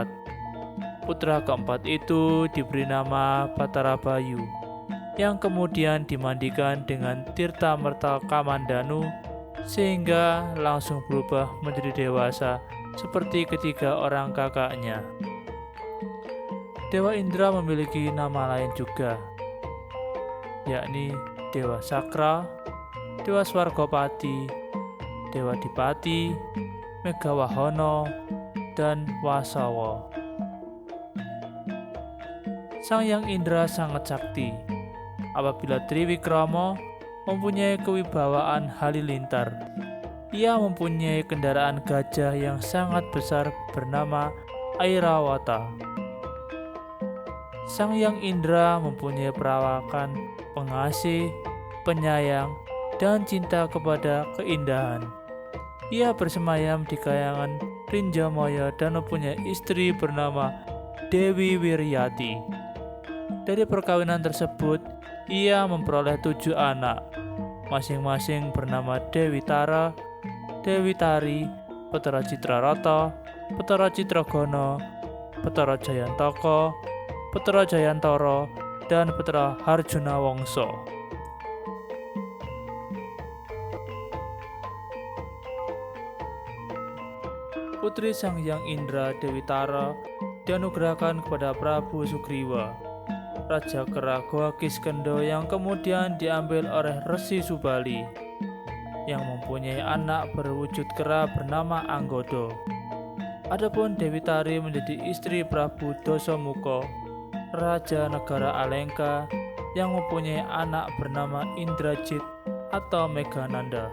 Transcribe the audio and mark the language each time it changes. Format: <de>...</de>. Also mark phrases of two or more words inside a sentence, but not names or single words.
<id>Putra keempat itu diberi nama Batara Bayu, yang kemudian dimandikan dengan Tirta Merta Kamandanu, sehingga langsung berubah menjadi dewasa seperti ketiga orang kakaknya. Dewa Indra memiliki nama lain juga, yakni Dewa Sakra, Dewa Swargapati, Dewa Dipati, Megawahana, dan Wasawa. Sang Hyang Indra sangat sakti. Apabila Triwikrama mempunyai kewibawaan halilintar, ia mempunyai kendaraan gajah yang sangat besar bernama Airawata. Sang Hyang Indra mempunyai perawakan pengasih, penyayang, dan cinta kepada keindahan. Ia bersemayam di kayangan Rinjamaya dan mempunyai istri bernama Dewi Wiryati. Dari perkawinan tersebut, ia memperoleh 7 anak, masing-masing bernama Dewi Tara, Dewi Tari, Betara Citrarata, Betara Citragana, Betara Jayantaka, Betara Jayantara, dan Betara Harjuna Wangsa. Putri Sang Hyang Indra, Dewi Tara, dianugerahkan kepada Prabu Sugriwa, Raja Kera Goa Kiskendha, yang kemudian diambil oleh Resi Subali, yang mempunyai anak berwujud kera bernama Anggoda. Adapun Dewi Tari menjadi istri Prabu Dasamuka, Raja Negara Alengka, yang mempunyai anak bernama Indrajit atau Meghananda.</id>